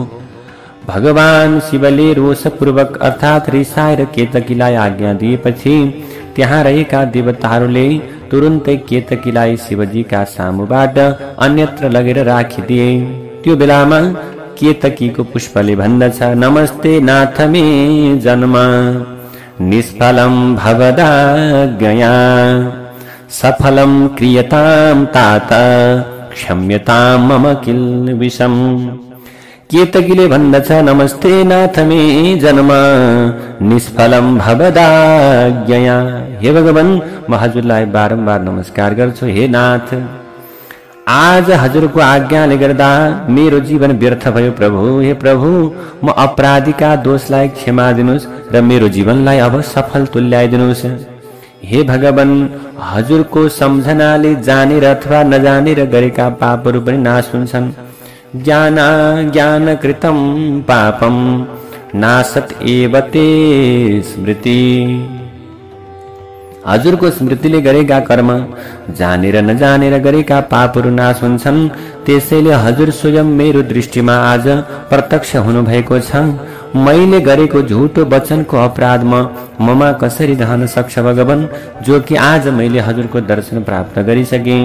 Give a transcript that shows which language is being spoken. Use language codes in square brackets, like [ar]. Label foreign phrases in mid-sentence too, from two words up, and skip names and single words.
[ne] भगवान शिवले रोषपूर्वक अर्थात रिसाएर केतकीलाई आज्ञा दिएपछि त्यहाँ रहेका देवताहरूले तुरुन्तै केतकीलाई शिवजीका सामुबाट अन्यत्र लगेर राखिदिए। त्यो बेलामा केतकीको पुष्पले भन्दछ, [sa] नमस्ते नाथ मे जन्म निष्फलं भवदाज्ञया, सफलं क्रियतां तात क्षम्यतां मम किल विषम। [ne] केतकीले भन्दछ, [sa] नमस्ते नाथ मे जन्म निष्फलं भवदाज्ञया, [ne] हे भगवान म हजुरलाई बारम्बार नमस्कार गर्छु। हे नाथ, आज हजुरको आज्ञाले गर्दा मेरो जीवन व्यर्थ भयो प्रभु। हे प्रभु, म अपराधीका दोषलाई क्षमा दिनुहोस् र मेरो जीवनलाई अब सफल तुल्याइदिनुहोस्। हे भगवान, हजुरको सम्झनाले जानेर अथवा नजानेर गरेका पापहरू पनि नाश हुन्छन्। [sa] ज्ञान कृतं पापम नासत एव ते स्मृति। [ne] हजुरको स्मृतिले गरेका कर्म, जानेर नजानेर गरेका पापहरू नाश हुन्छन्। त्यसैले हजुर स्वयं मेरो दृष्टिमा आज प्रत्यक्ष हुनुभएको छ। मैले गरेको झुटो वचनको अपराध ममा कसरी रहन सक्छ भगवान, जो कि आज मैले हजुरको दर्शन प्राप्त गरिसकेँ।